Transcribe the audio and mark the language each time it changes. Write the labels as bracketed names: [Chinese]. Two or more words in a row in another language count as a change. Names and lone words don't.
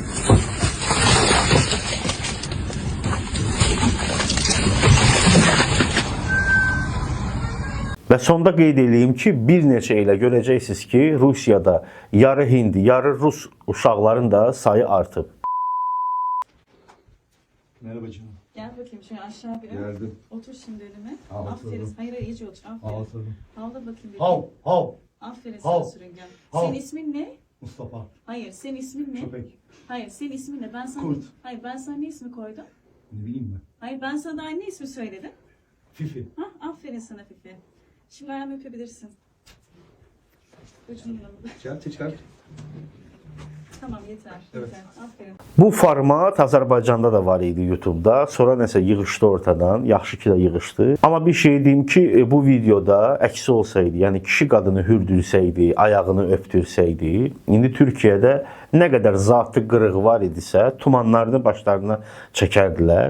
[Azerbaijani] Və sonda qeyd edeyim ki, bir neçə ilə görəcəksiniz ki, Rusiyada yarı Hindi, yarı Rus uşaqların da sayı artıb. [Turkish] Merhaba canım. Gel bakayım şöyle aşağı bir. Geldim. Otur şimdi önüme. Al, Aferin. oturdum. Hayır iyice otur. Aferin. Ağlatırım. Havla bakayım bir. Hav. Aferin Hav. sana sürüngen. Hav. Senin ismin ne? Mustafa. Hayır, senin ismin ne? Köpek. Hayır, senin ismin ne? Ben sana... Kurt. Hayır, ben sana ne ismi koydum? Ne bileyim ben. Hayır, ben sana daha ne ismi söyledim? Fifi. Hah, aferin sana Fifi. Şimdi ayağımı öpebilirsin. Ucundan alıp. Çıkar. Tamam yeter. Evet. Yeter. Aferin. [Azerbaijani] Bu format Azərbaycanda da var idi YouTube'da. Sonra nəsə yığışdı ortadan. Yaxşı ki də yığışdı. Amma bir şey deyim ki, bu videoda əksi olsaydı, yəni kişi qadını hürdürsəydi, ayağını öpdürsəydi, indi Türkiyədə nə qədər zatı qırığı var idisə, tumanlarını başlarına çəkərdilər.